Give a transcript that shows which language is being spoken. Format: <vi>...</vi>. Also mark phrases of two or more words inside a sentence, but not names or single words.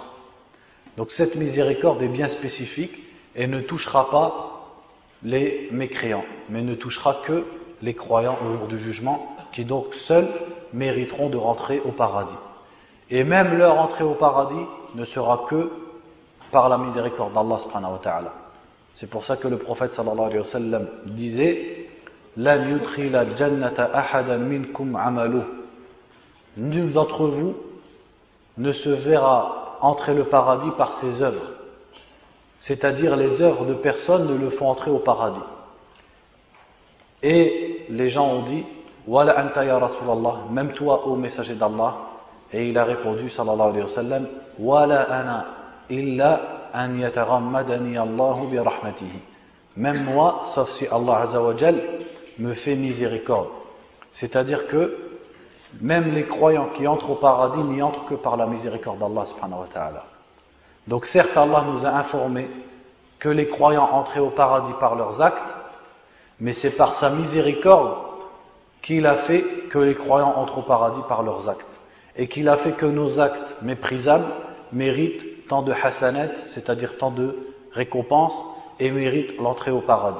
<fr>Donc cette miséricorde est bien spécifique et ne touchera pas les mécréants, mais ne touchera que les croyants au jour du jugement, qui donc seuls mériteront de rentrer au paradis. Et même leur entrée au paradis ne sera que par la miséricorde d'Allah</fr> <ar>سبحانه وتعالى.</ar> <fr>C'est pour ça que le prophète</fr> <ar>صلى الله عليه وسلم</ar> <fr>disait:</fr> <ar>لن يدخل الجنة أحدا منكم عمله.</ar> <fr>Nul d'entre vous ne se verra entrer le paradis par ses œuvres. C'est-à-dire les œuvres de personne ne le font entrer au paradis. Et les gens ont dit:</fr> <ar>ولا أنت يا رسول الله,</ar> <fr>même toi ô messager d'Allah. Et il a répondu</fr> <ar>صلى الله عليه وسلم: ولا أنا إلا أن يتغمدني الله برحمته.</ar> <fr>Même moi, sauf si Allah</fr> <ar>عز وجل</ar> <fr>me fait miséricorde. C'est-à-dire que même les croyants qui entrent au paradis n'y entrent que par la miséricorde d'Allah</fr> <ar>سبحانه وتعالى.</ar> <fr>Donc certes, Allah nous a informé que les croyants entraient au paradis par leurs actes, mais c'est par sa miséricorde qu'il a fait que les croyants entrent au paradis par leurs actes, et qu'il a fait que nos actes méprisables méritent tant de hasanat, c'est-à-dire tant de récompenses, et méritent l'entrée au paradis.</fr>